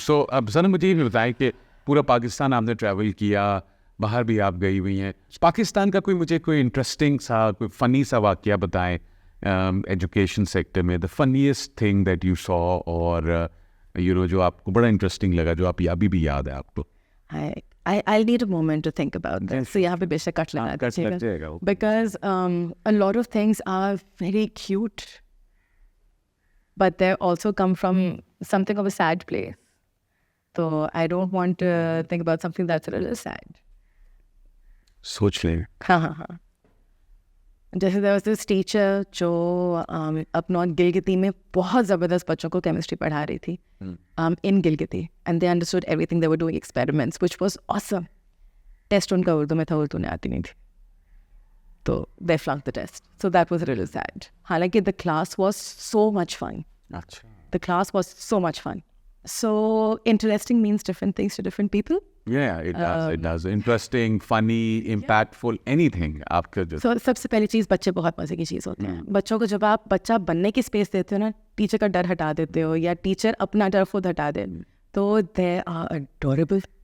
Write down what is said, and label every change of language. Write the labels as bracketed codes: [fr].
[ur] So اب ذرا مجھے یہ بھی بتائیں کہ پورا پاکستان آپ نے ٹریول کیا, باہر بھی آپ گئی ہوئی ہیں. پاکستان کا کوئی انٹرسٹنگ سا کوئی فنی سا واقعہ بتائیں ایجوکیشن سیکٹر میں. [en] the finest thing that you saw [ur] اور جو آپ کو بڑا انٹرسٹنگ لگا جو آپ ابھی بھی یاد ہے آپ کو. [en] I'll need a moment to think about this. So [ur] یہاں پہ بے شک کٹ لگا دیجیے گا [en] because a lot of things are very cute but they also come from something of a sad place. So I don't want to think about something that's a little sad. [ur] سوچ لیں. ہاں جیسے [en] there was this teacher [ur] جو اپنا گلگتی میں بہت زبردست بچوں کو کیمسٹری پڑھا رہی تھی in Gilgiti [en] and they understood everything. They were doing experiments which was awesome. [ur] Test ان کا اردو میں تھا, اردو نے آتی نہیں تھی تو [en] they flunked the test. So that was really sad. حالانکہ the class was so much fun. The class was so much fun. So interesting means different things to different people. Yeah, it does. Interesting, funny, impactful, anything. [ur] آپ کا جو سب سے پہلی چیز بچے بہت مزے کی چیز ہوتے ہیں. بچوں کو جب آپ بچہ بننے کی اسپیس دیتے ہو نا, ٹیچر کا ڈر ہٹا دیتے ہو یا ٹیچر اپنا ڈر خود ہٹا دے تو [en] they are adorable.